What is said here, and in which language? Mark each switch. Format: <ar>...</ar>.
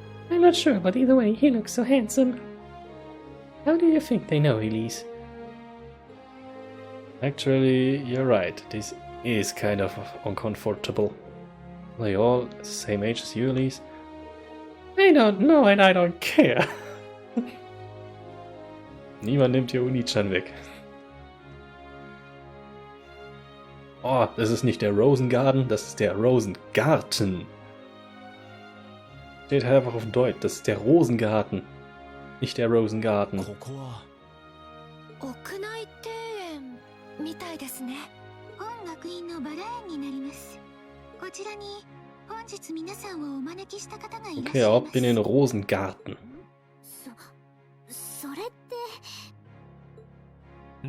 <en>I'm not sure, but either way, he looks so handsome. How do you think they know Elise? Actually, you're right. This is kind of uncomfortable. Are they all the same age as you, Elise? I don't know and I don't care.</en> <de>Niemand nimmt hier Uni-chan weg. Oh, das ist nicht der Rosengarten, das ist der Rosengarten. Steht einfach auf Deutsch, das ist der Rosengarten. Nicht der Rosengarten.</de> <ja>屋内庭園みたいですね。本学院のバラ園になります。こちらに本日皆さんをお招きした方がいらっしゃいます。</ja> <de>Okay, ab in den Rosengarten.</de> <ja>それって。</ja>